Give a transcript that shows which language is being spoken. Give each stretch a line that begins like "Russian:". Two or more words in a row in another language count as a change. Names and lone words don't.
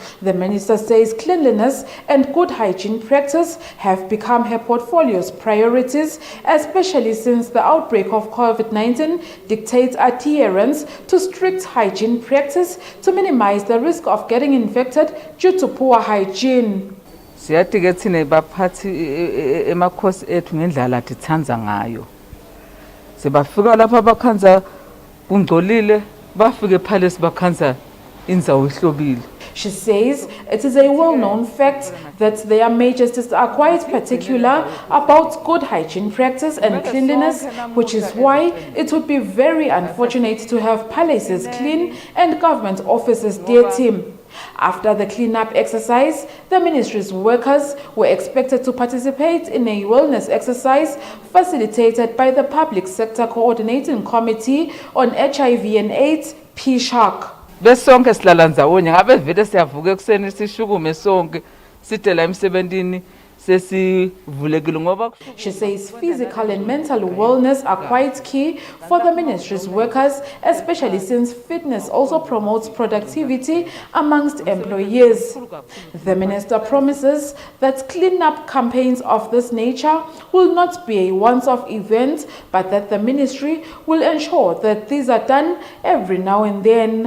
English: The minister says cleanliness and good hygiene practice have become her portfolio's priorities, especially since the outbreak of COVID-19 dictates adherence to strict hygiene practice to minimize the risk of getting infected due to poor hygiene.
Swati: Siyathi ke thina baphathi emakhosi ethu ngendlela thithanza ngayo. Sebafika lapha bakhanza kungcolile, bafike phale sibakhanza indzawo ihlobile.
English: She says it is a well-known fact that their majesties are quite particular about good hygiene practice and cleanliness, which is why it would be very unfortunate to have palaces clean and government offices dirty. After the clean-up exercise, the ministry's workers were expected to participate in a wellness exercise facilitated by the Public Sector Coordinating Committee on HIV and AIDS, PSHAC.
Swati: Besonke silala ndzawonye ngabe vele siyavuka ekseni sishukume sonke sitela emsebentini sesivulekile ngoba.
English: She says physical and mental wellness are quite key for the ministry's workers, especially since fitness also promotes productivity amongst employees. The minister promises that clean-up campaigns of this nature will not be a once-off event, but that the ministry will ensure that these are done every now and then.